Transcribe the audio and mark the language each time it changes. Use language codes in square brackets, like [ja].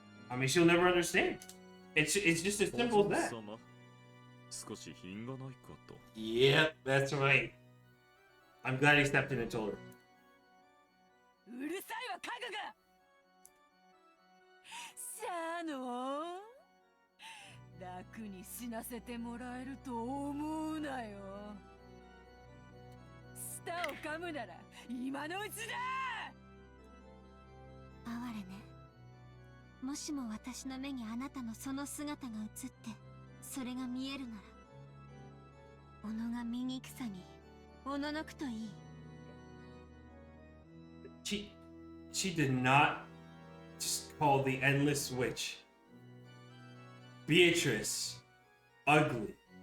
[en] I mean, she'll never understand. It's just as simple as that. [ja] 様、少し品がないかと。 [en] Yep, that's right. I'm glad he stepped in and told her. [ja] うるさいわ家具が。シャーノン、楽に死なせてもらえると思うなよ。舌を噛むなら今のうちだ。哀れね。もしも私の目にあなたのその姿が映ってそれが見えるなら、己が醜さにおののくといい。 [en] She did not just call the endless witch Beatrice ugly.